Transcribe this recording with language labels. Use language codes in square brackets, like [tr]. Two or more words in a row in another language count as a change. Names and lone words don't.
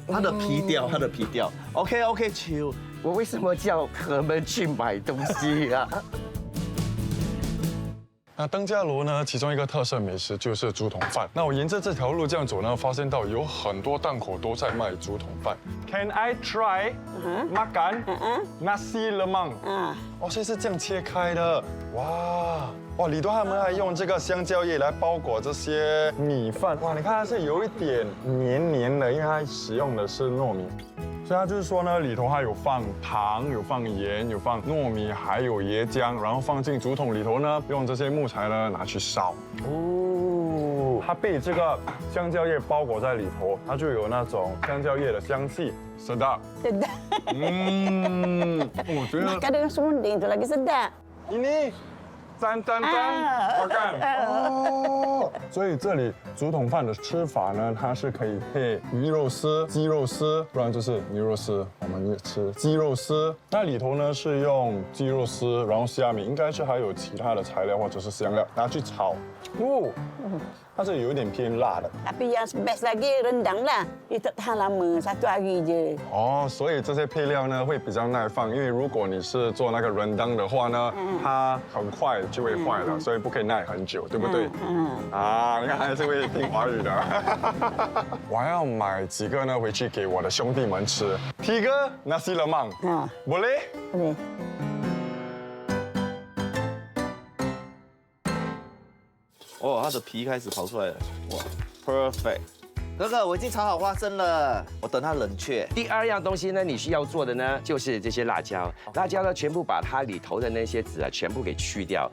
[zh] 它的皮掉，它的皮掉。 [en] OK， chill。 [zh] 我为什么叫他们去买东西啊？那登嘉楼呢，其中一个特色美食就是竹筒饭。那我沿着这条路这样走呢，发现到有很多档口都在卖竹筒饭。 [en] Can I try [ms] makan nasi lemak？ [zh] 哦，所以是这样切开的。哇，里头他们还用这个香蕉叶来包裹这些米饭。哇，你看它是有一点黏黏的，因为它使用的是糯米。所以它就是说呢，里头还有放糖，有放盐，有放糯米，还有椰浆，然后放进竹筒里头呢，用这些木材呢拿去烧。哦，它被这个香蕉叶包裹在里头，它就有那种香蕉叶的香气。sedap。 sedap。我觉得。 [ms] Makan dengan serunding itu lagi sedap。 ini。 [zh] 沾，我看哦。所以这里竹筒饭的吃法呢，它是可以配鱼肉丝、鸡肉丝，不然就是牛肉丝。我们也吃鸡肉丝，那里头呢是用鸡肉丝，然后虾米，应该是还有其他的材料或者是香料拿去炒。哦，它是有一点偏辣的。 [ms] Tapi yang best lagi rendang lah, itu tahan lama 1 hari je。 [zh] 哦，所以这些配料呢会比较耐放，因为如果你是做那个rendang的话呢，它很快就会坏了，所以不可以耐很久，对不对？啊，你看还是会听华语的。我要买几个呢回去给我的兄弟们吃。 [ms] Tiga nasi lemak。boleh？ boleh。 [zh] 哦，它的皮开始跑出来了，哇 ，perfect。哥哥，我已经炒好花生了，我等它冷却。第二样东西呢，你需要做的呢，就是这些辣椒。辣椒呢，全部把它里头的那些籽啊，全部给去掉。